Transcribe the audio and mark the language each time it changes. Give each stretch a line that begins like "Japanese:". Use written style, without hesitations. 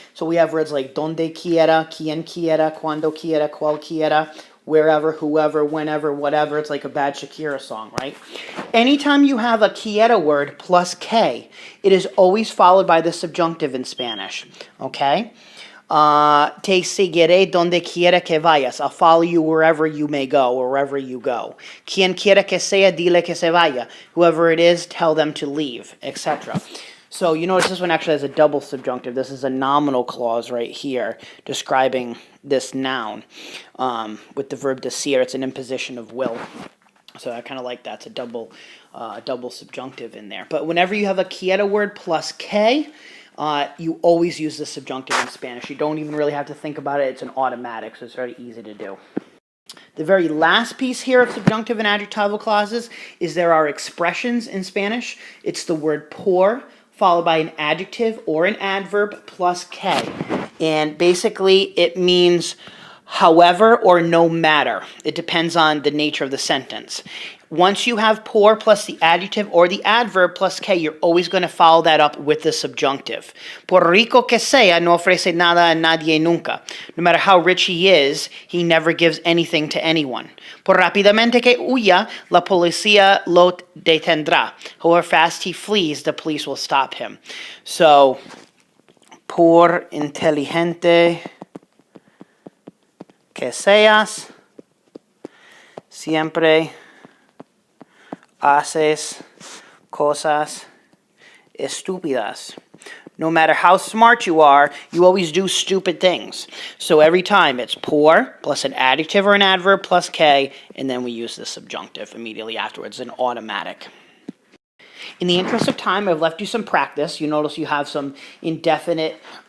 English: So we have words like
Spanish: donde quiera, quien quiera, cuando quiera, cual quiera,
English: wherever, whoever, whenever, whatever. It's like a bad Shakira song, right? Anytime you have a quiera word plus que, it is always followed by the subjunctive in Spanish, okay?
Spanish: Te seguiré donde quiera que vayas.
English: I'll follow you wherever you may go, wherever you go.
Spanish: Quien quiera que sea, dile que se vaya.
English: Whoever it is, tell them to leave, etc. So you notice this one actually has a double subjunctive. This is a nominal clause right here describing this noun with the verb decir. It's an imposition of will. So I kind of like that. It's a double subjunctive in there. But whenever you have a quiera word plus que, you always use the subjunctive in Spanish. You don't even really have to think about it. It's an automatic, so it's very easy to do. The very last piece here of subjunctive and adjectival clauses is there are expressions in Spanish. It's the word por, followed by an adjective or an adverb plus que. And basically it means however or no matter. It depends on the nature of the sentence. Once you have por plus the adjective or the adverb plus que, you're always going to follow that up with the subjunctive.
Spanish: Por rico que sea, no ofrece nada a nadie nunca.
English: No matter how rich he is, he never gives anything to anyone.
Spanish: Por rápidamente que huya, la policía lo detendrá.
English: However fast he flees, the police will stop him.
Spanish: So, por inteligente que seas, siempre haces cosas estúpidas.
English: No matter how smart you are, you always do stupid things. So every time it's por plus an adjective or an adverb plus que, and then we use the subjunctive immediately afterwards, an automatic. In the interest of time, I've left you some practice. You notice you have some indefinite